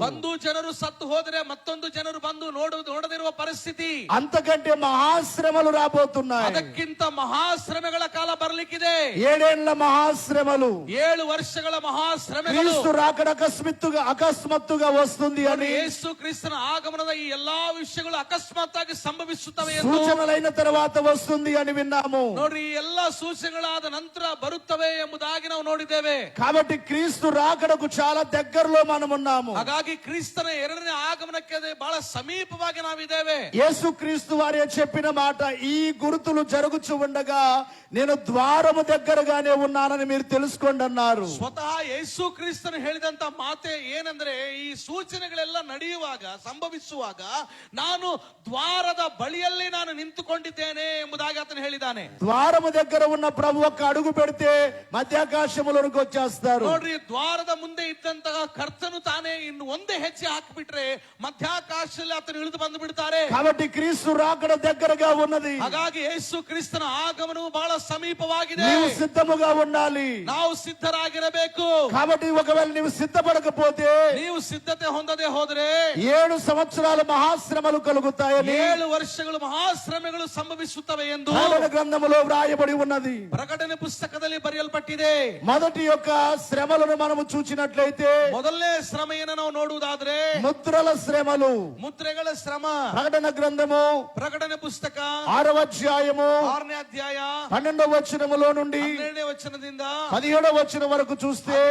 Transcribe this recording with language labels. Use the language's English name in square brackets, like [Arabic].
[Kannada] ಬಂಧು ಜನರು ಸತ್ತು ಹೋದರೆ ಮತ್ತೊಂದು ಜನರು ಬಂದು ನೋಡದಿರುವ ಪರಿಸ್ಥಿತಿ. [Telugu] అంతకంటే మహాశ్రమలు రాబోతున్నాయి. [Kannada] ಅದಕ್ಕಿಂತ ಮಹಾಶ್ರಮೆಗಳ ಕಾಲ ಬರ್ಲಿಕ್ಕಿದೆ. [Telugu] 7 ఏళ్ల మహాశ్రమలు, [Kannada] 7 ವರ್ಷಗಳ ಮಹಾಶ್ರಮೆಗಳು. [Telugu] క్రీస్తు రాకడ అకస్మాత్తుగా వస్తుంది అని, [Kannada] ಯೇಸು ಕ್ರಿಸ್ತನ ಆಗಮನದ ಈ ಎಲ್ಲಾ ವಿಷಯಗಳು ಅಕಸ್ಮಾತ್ತಾಗಿ ಸಂಭವಿಸುತ್ತವೆ ಎಂದು, [Telugu] సూచనలైన తర్వాత వస్తుంది అని విన్నాము. [Kannada] ನೋಡ್ರಿ, ಈ ಎಲ್ಲಾ ಸೂಚನೆಗಳಾದ ನಂತರ ಬರುತ್ತವೆ ಎಂಬುದಾಗಿ ನಾವು ನೋಡಿದ್ದೇವೆ. [Telugu] కాబట్టి క్రీస్తు రాకడకు చాలా దగ్గరలో మనం ఉన్నాము. [Kannada] ಹಾಗಾಗಿ ಕ್ರಿಸ್ತನ ಎರಡನೇ ಆಗಮನಕ್ಕೆ ಬಹಳ ಸಮೀಪವಾಗಿ ನಾವಿದ್ದೇವೆ. [Telugu] యేసు క్రీస్తు వారే చెప్పిన మాట, ఈ గుర్తులు జరుగుచు ఉండగా నేను ద్వారము దగ్గరగానే ఉన్నానని మీరు తెలుసుకోండి అన్నారు. [Kannada] ಸ್ವತಃ ಯೇಸು ಕ್ರಿಸ್ತನು ಹೇಳಿದಂತ ಮಾತೆ ಏನಂದ್ರೆ, ಈ ಸೂಚನೆಗಳೆಲ್ಲ ನಡೆಯುವಾಗ, ಸಂಭವಿಸುವಾಗ ನಾನು ದ್ವಾರದ ಬಳಿಯಲ್ಲಿ ನಾನು ನಿಂತುಕೊಂಡಿದ್ದೇನೆ ಎಂಬುದಾಗಿ ಆತನು ಹೇಳಿದ್ದಾನೆ. [Telugu] ద్వారము దగ్గర ఉన్న ప్రభు ఒక్క అడుగు పెడితే మధ్యాకాశములోనికి వచ్చేస్తారు. [Kannada] ನೋಡ್ರಿ, ದ್ವಾರದ ಮುಂದೆ ಇದ್ದಂತಹ ಕರ್ತನು ತಾನೇ ಇನ್ನು ಒಂದೇ ಹೆಜ್ಜೆ ಹಾಕಿಬಿಟ್ರೆ ಮಧ್ಯಾಕಾಶದಲ್ಲಿ ಆತನು ಇಳಿದು ಬಂದು ಬಿಡ್ತಾರೆ. [Telugu] కాబట్టి క్రీస్తు రాకడ దగ్గరగా ఉన్నది. [Kannada] ಹಾಗಾಗಿ ಯೇಸು ಕ್ರಿಸ್ತನ ಆಗಮನವು ಬಹಳ ಸಮೀಪವಾಗಿದೆ. [Telugu] నీవు సిద్ధముగా ఉండాలి. [Kannada] ನಾವು ಸಿದ್ಧರಾಗಿರಬೇಕು. [Telugu] కాబట్టి ఒకవేళ నీవు సిద్ధపడకపోతే, [Kannada] ನೀವು ಸಿದ್ಧತೆ ಹೊಂದದೆ ಹೋದ್ರೆ [Telugu] 7 సంవత్సరాలు మహాశ్రమలు కలుగుతాయని [Kannada] 7 ವರ್ಷಗಳು ಮಹಾಶ್ರಮೆಗಳು ಸಂಭವಿಸುತ್ತವೆ ಎಂದು [Telugu] ప్రకటన గ్రంథములో వ్రాయబడి ఉన్నది. [Kannada] ಪ್ರಕಟಣೆ ಪುಸ್ತಕದಲ್ಲಿ ಬರೆಯಲ್ಪಟ್ಟಿದೆ. [Telugu] మొదటి యొక్క శ్రమలను మనము చూచినట్లయితే, [Kannada] ಮೊದಲನೇ ಶ್ರಮೆಯನ್ನು ನಾವು ನೋಡುವುದಾದ್ರೆ [Telugu] ముద్రల శ్రమలు, [Kannada] ಮುದ್ರೆಗಳ ಶ್ರಮ. [Telugu] ప్రకటన గ్రంథము [Kannada] ಪ್ರಕಟಣೆ ಪುಸ್ತಕ [Telugu] 6వ అధ్యాయము [Kannada] 6ನೇ ಅಧ್ಯಾಯ [Telugu] 12వ వచనములో నుండి [Kannada] 12ನೇ ವಚನದಿಂದ [Telugu] 17వ వచనం వరకు చూస్తే,